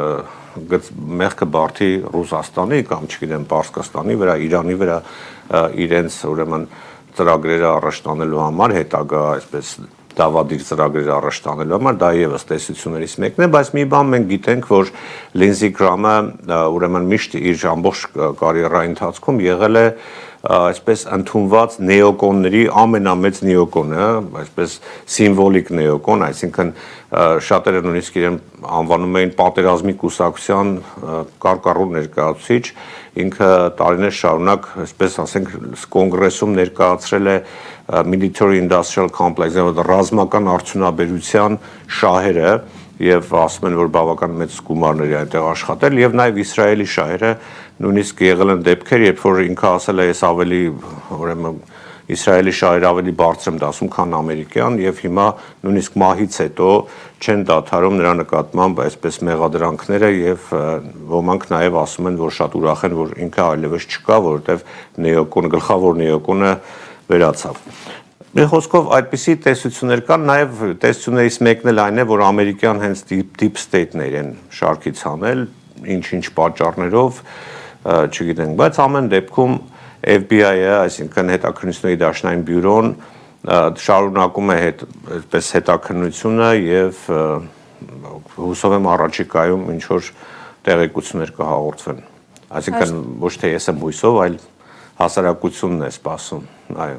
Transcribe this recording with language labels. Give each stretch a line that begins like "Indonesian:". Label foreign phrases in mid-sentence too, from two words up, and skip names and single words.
Armenian: մեղքը բարդի Ռուսաստանի կամ չգիտեմ Պարսկաստանի վրա, Իրանի վրա իրենց ուրեմն ծրագրերը առաջ տանելու համար, հետագա այսպես դավադիր ծրագրերը առաջ տանելու համար, դա եւս տեսություններից մեկն է, բայց մի բան մենք գիտենք, որ Լինզի Գրամը ուրեմն միշտ իր ամբողջ կարիերայի ընթացքում եղել է այսպես ընդունված նեոկոնների ամենամեծ նեոկոնը, այսպես սիմվոլիկ նեոկոն, այսինքն շատերը նույնիսկ իրեն անվանում էին պատերազմի կուսակցության կարկառու ներկայացուցիչ, ինքը տարիներ շարունակ, այսպես ասենք, կոնգրեսում ներկայացրել է
English: military industrial complex,
Armenian: ռազմական արդյունաբերության շահերը եւ ասում են, որ բավական մեծ գումարներ է այնտեղ աշխատել եւ նաեւ Իսրայելի շահերը նույնիսկ եղել են դեպքեր, երբ որ ինքը ասել է, ես ավելի ուրեմն Իսրայելի շահերը ավելի բարձր եմ դասում, քան ամերիկյան եւ հիմա նույնիսկ մահից հետո չեն դադարում նրա նկատմամբ այսպես մեղադրանքները եւ ոմանք նաեւ ասում են, որ շատ ուրախ են, որ ինքը այլևս չկա, որովհետեւ նեոկոն գլխավոր նեոկոնը վերացավ։ Մի խոսքով այդպիսի տեսություններ կան, նաև տեսություններից մեկն էլ այն է, որ ամերիկյան հենց
English: deep state-
Armenian: ն են շարքից հանել, ինչ-ինչ պատճառներով, չգիտենք, բայց ամեն դեպքում FBI-ը, այսինքն հետաքննությունների դաշնային բյուրոն շարունակում է այդպես հետաքննությունը եւ հուսով եմ առաջիկայում ինչ որ տեղեկություններ կհաղորդվեն։ Այսինքն ոչ թե ես եմ հույսով, այլ հասարակությունն է սպասում, այո։